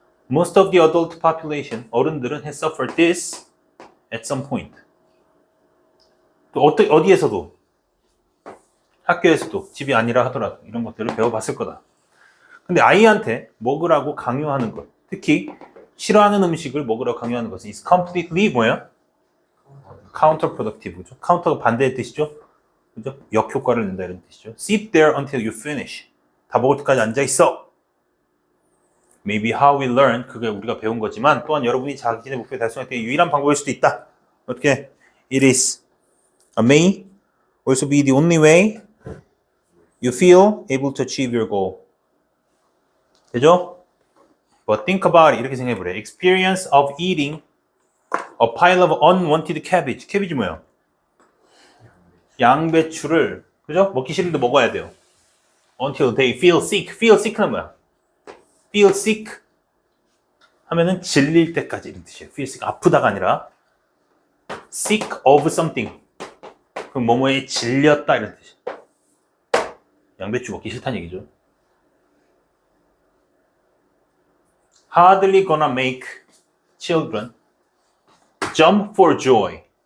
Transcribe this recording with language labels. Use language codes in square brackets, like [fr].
[en] Most of the adult population, [ko] 어른들은 [en] has suffered this at some point. [ko] 또 어디에서도, 학교에서도, 집이 아니라 하더라도 이런 것들을 배워봤을 거다. 근데 아이한테 먹으라고 강요하는 것, 특히 싫어하는 음식을 먹으라고 강요하는 것은 [en] is completely [ko] 뭐야? counterproductive죠. counter가 반대의 뜻이죠. 그죠? 역효과를 낸다 이런 뜻이죠. [en] Sit there until you finish. [ko] 다 먹을 때까지 앉아 있어. [en] Maybe how we learn, [ko] 그게 우리가 배운 거지만 또한 여러분이 자신의 목표에 달성할 때 유일한 방법일 수도 있다. 어떻게? [en] It is, may also be the only way you feel able to achieve your goal. [ko] 되죠? [en] But think about it. [ko] 이렇게 생각해보래. [en] Experience of eating a pile of unwanted cabbage. [ko] 캐비지 뭐야? 양배추를, 그죠? 먹기 싫은데 먹어야 돼요. [en] Until they feel sick. Feel sick [ko] 는 뭐야? Feel sick 하면은 질릴 때까지 이런 뜻이에요. [en] Feel sick. [ko] 아프다가 아니라 [en] sick of something. [ko] 그럼 뭐뭐에 질렸다 이런 뜻이에요. 양배추 먹기 싫다는 얘기죠. [en] Hardly gonna make children jump for joy.